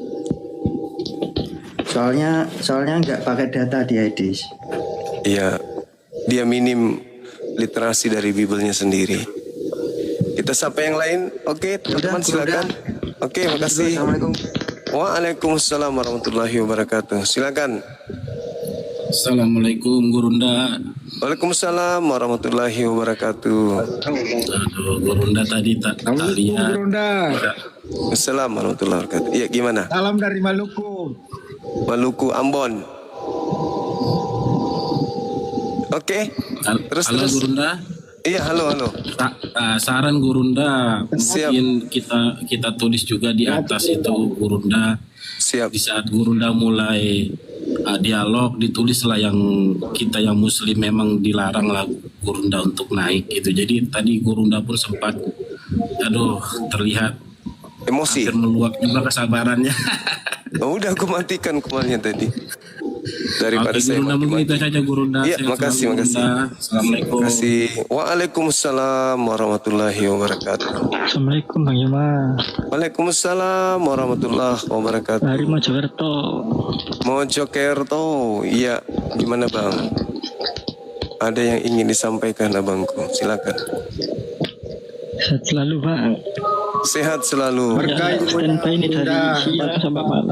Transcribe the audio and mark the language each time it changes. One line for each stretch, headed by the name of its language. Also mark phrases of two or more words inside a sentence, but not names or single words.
Indonesian: Soalnya nggak pakai data di Edis. Iya, dia minim literasi dari Bible-nya sendiri. Kita sapa yang lain. Oke, teman-teman Udah, silakan. Oke, makasih.
Arabic: السلام عليكم. وعليكم السلام ورحمة الله وبركاته.
Indonesian: Silakan.
Arabic: السلام عليكم Gurunda. وعليكم السلام ورحمة الله وبركاته.
Indonesian: Aduh, Gurunda tadi tak lihat.
Arabic: السلام عليكم ورحمة الله وبركاته.
Indonesian: Iya, gimana? Salam dari Maluku. Maluku, Ambon. Oke. Terus. Halo Gurunda. Iya, halo. Saran Gurunda, Siap. mungkin kita tulis juga di atas itu Gurunda. Siap. Di saat Gurunda mulai dialog, ditulislah yang kita yang Muslim memang dilarang lah Gurunda untuk naik gitu. Jadi tadi Gurunda pun sempat, terlihat Emosi. hampir meluap juga kesabarannya. Oh, udah aku matikan kemarin tadi. Daripada Oke, saya Gurunda mungkin itu mati-mati. saja Gurunda. Iya, Sehat makasih, selalu, makasih.
Arabic: Gurunda. السلام عليكم.
Indonesian: Terima kasih.
Arabic: وعليكم السلام ورحمة الله وبركاته. السلام عليكم Bang Yuma. وعليكم السلام ورحمة الله وبركاته.
Indonesian: Dari Mojokerto. Mojokerto. Iya, gimana Bang? Ada yang ingin disampaikan abangku? Silakan. Sehat selalu Bang. Sehat selalu. Ya, standby ini dari siang sampai malam.